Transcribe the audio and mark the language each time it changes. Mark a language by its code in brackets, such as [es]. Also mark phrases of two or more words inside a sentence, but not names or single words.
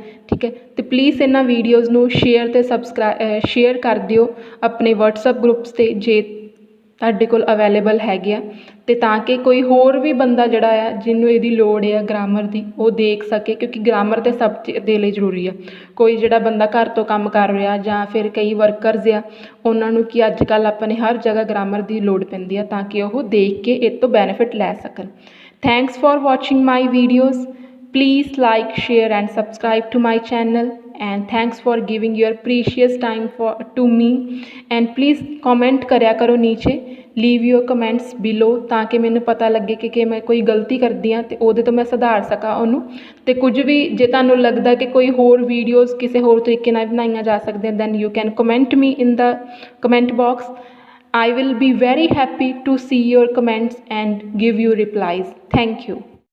[pa] ਠੀਕ ਹੈ, ਅਤੇ ਪਲੀਜ਼ ਇਹਨਾਂ ਵੀਡੀਓਜ਼ ਨੂੰ ਸ਼ੇਅਰ ਅਤੇ ਸ਼ੇਅਰ ਕਰ ਦਿਓ ਆਪਣੇ [en] WhatsApp groups [pa] 'ਤੇ ਜੇ ਤੁਹਾਡੇ ਕੋਲ ਅਵੇਲੇਬਲ ਹੈਗੇ ਆ, ਅਤੇ ਤਾਂ ਕਿ ਕੋਈ ਹੋਰ ਵੀ ਬੰਦਾ ਜਿਹੜਾ ਆ ਜਿਹਨੂੰ ਇਹਦੀ ਲੋੜ ਆ ਗ੍ਰਾਮਰ ਦੀ, ਉਹ ਦੇਖ ਸਕੇ, ਕਿਉਂਕਿ ਗ੍ਰਾਮਰ ਤਾਂ ਸਭ ਦੇ ਲਈ ਜ਼ਰੂਰੀ ਆ। ਕੋਈ ਜਿਹੜਾ ਬੰਦਾ ਘਰ ਤੋਂ ਕੰਮ ਕਰ ਰਿਹਾ ਜਾਂ ਫਿਰ ਕਈ ਵਰਕਰਜ਼ ਆ, ਉਹਨਾਂ ਨੂੰ ਕੀ ਅੱਜ ਕੱਲ੍ਹ ਆਪਾਂ ਨੇ ਹਰ ਜਗ੍ਹਾ ਗ੍ਰਾਮਰ ਦੀ ਲੋੜ ਪੈਂਦੀ ਆ, ਤਾਂ ਕਿ ਉਹ ਦੇਖ ਕੇ ਇਹ ਤੋਂ ਬੈਨੀਫਿਟ ਲੈ ਸਕਣ। [en] thanks for watching my videos. Please like, share and subscribe to my channel, and thanks for giving your precious time to me, and please comment [pa] ਕਰਿਆ ਕਰੋ ਨੀਚੇ, [en] leave your comments below, [pa] ਤਾਂ ਕਿ ਮੈਨੂੰ ਪਤਾ ਲੱਗੇ ਕਿ ਮੈਂ ਕੋਈ ਗਲਤੀ ਕਰਦੀ ਹਾਂ ਅਤੇ ਉਹਦੇ ਤੋਂ ਮੈਂ ਸੁਧਾਰ ਸਕਾਂ ਉਹਨੂੰ। ਅਤੇ ਕੁਝ ਵੀ ਜੇ ਤੁਹਾਨੂੰ ਲੱਗਦਾ ਕਿ ਕੋਈ ਹੋਰ ਵੀਡੀਓਜ਼ ਕਿਸੇ ਹੋਰ ਤਰੀਕੇ ਨਾਲ ਬਣਾਈਆਂ ਜਾ ਸਕਦੀਆਂ, [en] then you can comment me in the comment box. I will be very happy to see your comments and give you replies. Thank you.